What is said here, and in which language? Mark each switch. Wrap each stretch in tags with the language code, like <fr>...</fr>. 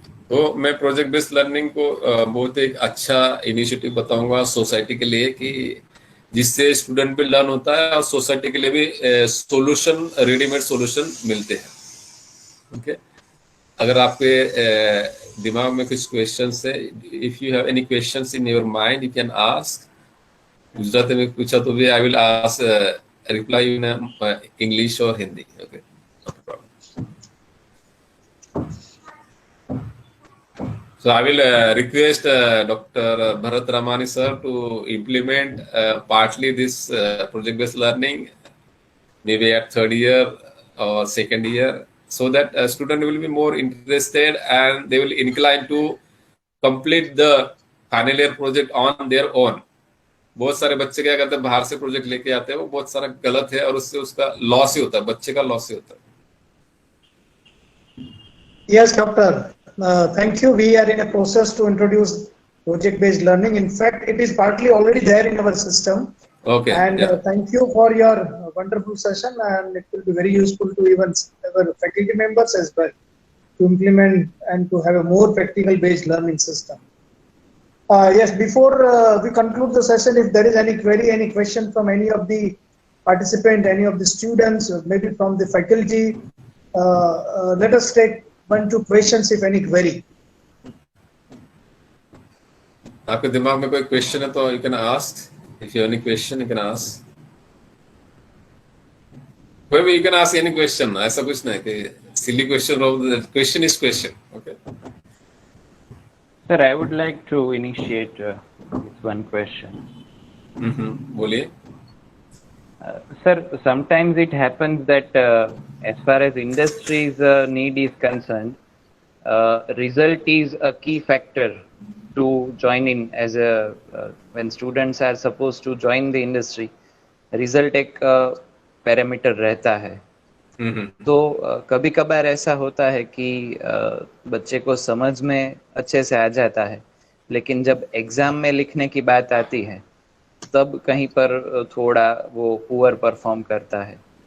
<hi>तो मैं project based learning को बहुत एक अच्छा इनिशिएटिव बताऊंगा सोसाइटी के लिए, कि जिससे स्टूडेंट भी लर्न होता है और सोसाइटी के लिए भी सॉल्यूशन, रेडीमेड सॉल्यूशन मिलते हैं।</hi> <en>okay,</en> <hi>अगर आपके दिमाग में कुछ क्वेश्चंस है,</hi> <en>If you have any questions in your mind, you can ask.</en> <hi>Gujarati में पूछा तो भी</hi> <en>I will ask, reply in English</en> <hi>और Hindi.</hi> <en>Okay, so I will request Dr. Bharat Ramani sir to implement partly this project-based learning, maybe at third year or second year, so that a student will be more interested and they will incline to complete the final year project on their own.</en> <hi>बहुत सारे बच्चे क्या करते हैं, बाहर से project लेके आते हैं, वो बहुत सारा गलत है और उससे उसका लॉस ही होता है, बच्चे का लॉस ही होता है।</hi> <en>Yes, doctor. Thank you. We are in a process to introduce project-based learning. In fact, it is partly already there in our system. Okay. And yeah. Thank you for your wonderful session, and it will be very useful to even our faculty members as well to implement and to have a more practical-based learning system. Yes, before we conclude the session, if there is any query, any question from any of the participant, any of the students, or maybe from the faculty, let us take 1-2 questions, if any query.</en> <hi>आपके दिमाग में कोई question है तो</hi> <en>you can ask, if you have any question you can ask,</en> <hi>कोई भी</hi> <en>you can ask any question,</en> <hi>ऐसा कुछ नहीं कि सिली क्वेश्चन हो,</hi> <en>Question is question.</en> <hi>Okay</hi> <en>Sir, I would like to initiate with one question.</en> <hi>बोलिए।</hi> <en>Sir, sometimes it happens that as far as industry's need is concerned, result is a key factor to join in as a when students are supposed to join the industry.</en> <hi>Result एक parameter रहता है। तो कभी कभार ऐसा होता है कि बच्चे को समझ में अच्छे से आ जाता है, लेकिन जब एग्जाम में लिखने की बात आती है तब कहीं पर थोड़ा वो पुअर परफॉर्म करता है।</hi>